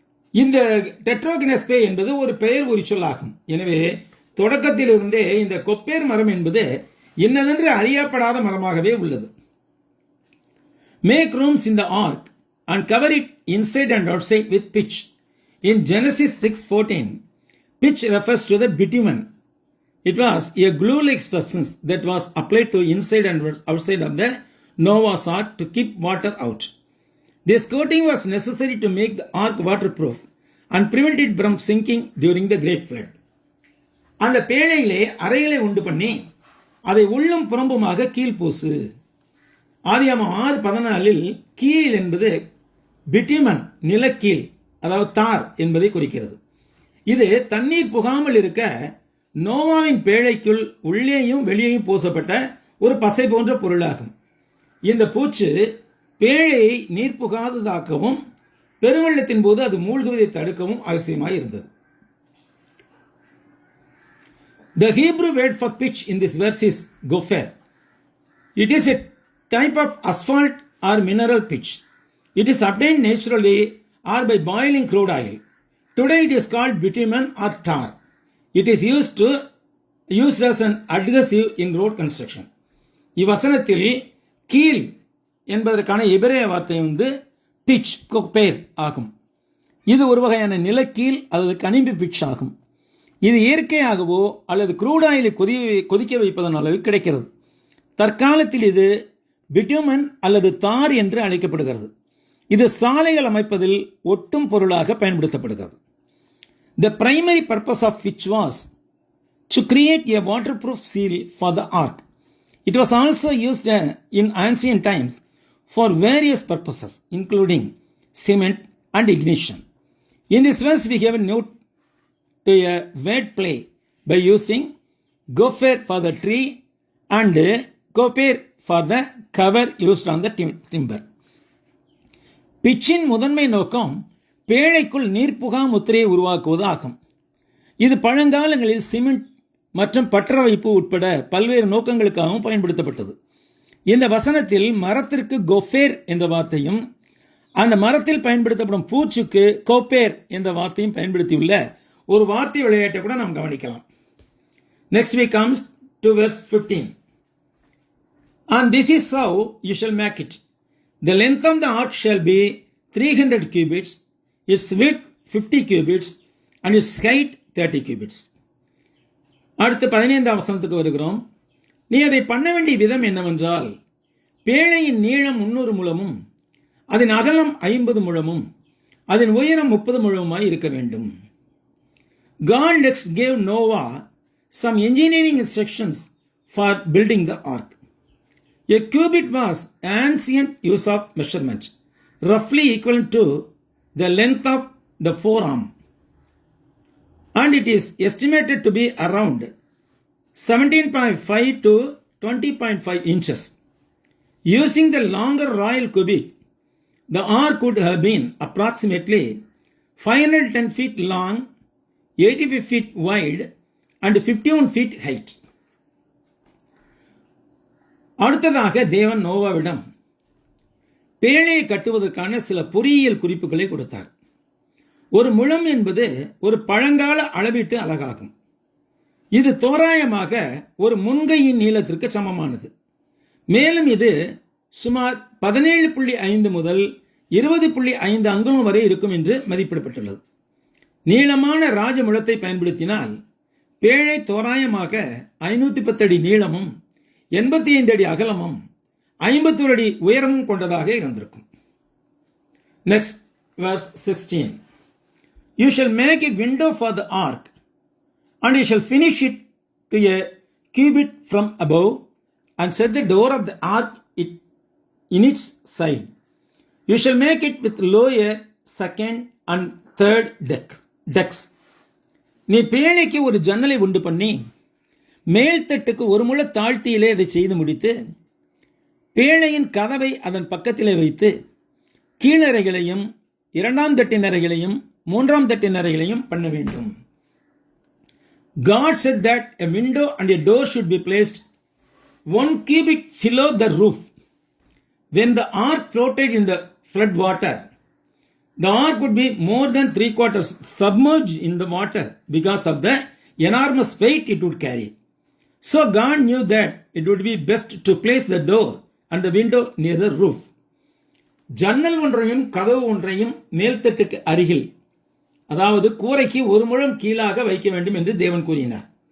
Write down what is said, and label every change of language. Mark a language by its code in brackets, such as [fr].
[ta] இந்த டெட்ரோகனஸ்பே என்பது ஒரு பெயர் உரிச்சொல்லாகும். எனவே தொடக்கத்திலிருந்தே இந்த கொப்பேர் மரம் என்பது இன்னதென்று அறியப்படாத மரமாகவே உள்ளது. [en] Make rooms in the ark and cover it inside and outside with pitch. In Genesis 6:14, pitch refers to the bitumen. It was a glue-like substance that was applied to inside and outside of the Noah's ark to keep water out. This coating was necessary to make the ark waterproof and prevent it from sinking during the great flood. [ta] அந்த பேழையிலே அறைகளை உண்டு பண்ணி அதை உள்ளும் புறம்புமாக கீழ்பூசு. ஆதியாகமம் 6:14 கீழ் என்பது bitumen, நிலக்கீழ், அதாவது தார் என்பதை குறிக்கிறது. இது தண்ணீர் புகாமல் இருக்க நோவாவின் பேழைக்குள் உள்ளேயும் வெளியேயும் பூசப்பட்ட ஒரு பசை போன்ற பொருளாகும். இந்த பூச்சு பேழையை நீர் புகாததாக்கவும் பெருவெள்ளத்தின் போது அது மூழ்குவதை தடுக்கவும் அவசியமாய் இருந்தது. [en] The Hebrew word for pitch in this verse is gopher. It is a type of asphalt or mineral pitch. It is obtained naturally or by boiling crude oil. Today it is called bitumen or tar. It is used as an adhesive in road construction. [ta] இவ்வசனத்தில் கீழ் என்பதற்கான எபிரேய வார்த்தை pitch, gopher ஆகும். இது ஒரு வகையான நிலக்கீழ் அல்லது கனிம்பு pitch ஆகும். இது இயற்கையாகவோ அல்லது க்ரூட் ஆயிலை கொதிக்க வைப்பதன் அளவு கிடைக்கிறது. தற்காலத்தில் இது பிட்டுமன் அல்லது தார் என்று அழைக்கப்படுகிறது. இது சாலைகள் அமைப்பதில் ஒட்டும் பொருளாக பயன்படுத்தப்படுகிறது. [en] The primary purpose of which was to create a waterproof seal for the ark. It was also used in ancient times for various purposes, including cement and ignition. In this verse, we have a note to a word play by using gopher for the tree and gopher for the cover used on the timber. [ta] பிச்சின் முதன்மை நோக்கம் பேழைக்குள் நீர்ப்புகா முத்திரையை உருவாக்குவது ஆகும். இது பழங்காலங்களில் cement மற்றும் பற்ற வைப்பு உட்பட பல்வேறு நோக்கங்களுக்காகவும் பயன்படுத்தப்பட்டது. இந்த வசனத்தில் மரத்திற்கு கொஃபேர் என்ற வார்த்தையும் அந்த மரத்தில் பயன்படுத்தப்படும் பூச்சுக்கு கோப்பேர் என்ற வார்த்தையும் பயன்படுத்தியுள்ள ஒரு வார்த்தை விளையாட்டை கூட நாம் கவனிக்கலாம். [en] Next we comes to verse 15. And this is how you shall make it. The length of the ark shall be 300 cubits, its width 50 cubits, and its height 30 cubits. [ta] அடுத்து 15ஆம் வசனத்துக்கு வருகிறோம். நீ அதை பண்ண வேண்டிய விதம் என்னவென்றால், பேழையின் நீளம் 300 முழமும் அதன் அகலம் 50 முழமும் அதன் உயரம் 30 முழமுமாய் இருக்க வேண்டும். [en] God next gave Noah some engineering instructions for building the ark. A cubit was ancient use of measurement, roughly equivalent to the length of the forearm, and it is estimated to be around 17.5 to 20.5 inches. Using the longer royal cubit, the ark could have been approximately 510 feet long, 85 feet wide, and 51 feet height. [ta] அடுத்ததாக தேவன் நோவாவிடம் பேழையை கட்டுவதற்கான சில பொறியியல் குறிப்புகளை கொடுத்தார். ஒரு முழம் என்பது ஒரு பழங்கால அளவீட்டு அலகாகும். இது தோராயமாக ஒரு முன்கையின் நீளத்திற்கு சமமானது. மேலும் இது சுமார் 17.5 முதல் 20.5 அங்குலம் வரை இருக்கும் என்று மதிப்பிடப்பட்டுள்ளது. நீளமான ராஜ முழத்தை பயன்படுத்தினால் பேழை தோராயமாக 510 அடி நீளமும் 85 அடி அகலமும் 51 அடி உயரமும் கொண்டதாக இருந்திருக்கும். [en] Next verse 16. You shall make a window for the ark, and you shall finish it to a cubit from above, and set the door of the ark in its side. You shall make it with lower, second, and third decks. [ta] நீ பேழைக்கு ஒரு ஜன்னலை உண்டு பண்ணி மேல்தட்டுக்கு ஒரு முழ தாழ்த்தியிலே அதை செய்து முடித்து பேழையின் கதவை அதன் பக்கத்திலே வைத்து கீழறைகளையும் 2ஆம் தட்டின் அறைகளையும் 3ஆம் தட்டின் அறைகளையும் பண்ண வேண்டும். [en] God said that a window and a door should be placed 1 cubit below the roof. When the ark floated in the flood water, the ark would be more than 3/4 submerged in the water because of the enormous weight it would carry. So God knew that it would be best to place the door and the window near the roof. [ta] ஜன்னல் ஒன்றையும் கதவு ஒன்றையும் மேல்தட்டுக்கு அருகில், அதாவது கூரைக்கு ஒரு முழம் கீழாக வைக்க வேண்டும் என்று தேவன் கூறினார்.